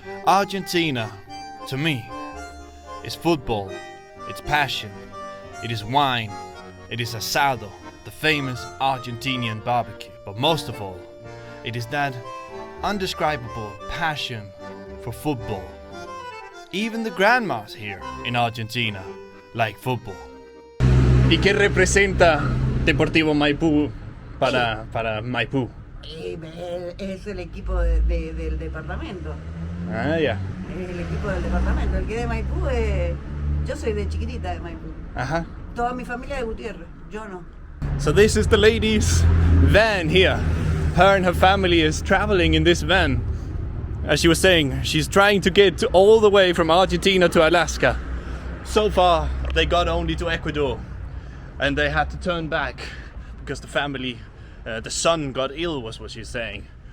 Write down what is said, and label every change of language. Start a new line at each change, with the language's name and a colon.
English: Argentina, to me, is football, it's passion, it is wine, it is asado, the famous Argentinian barbecue. But most of all, it is that undescribable passion for football. Even the grandmas here in Argentina like football.
Spanish: ¿Y qué representa Deportivo Maipu para Maipu? Es el equipo del departamento. Ah, ya. Es el equipo del departamento. El que de Maipú es... Yo soy de chiquitita de Maipú. Ajá. Toda mi familia de Gutiérrez. Yo no.
English: So this is the lady's van here. Her and her family is traveling in this van. As she was saying, she's trying to get all the way from Argentina to Alaska. So far, they got only to Ecuador. And they had to turn back because the family, the son got ill, was what she's saying.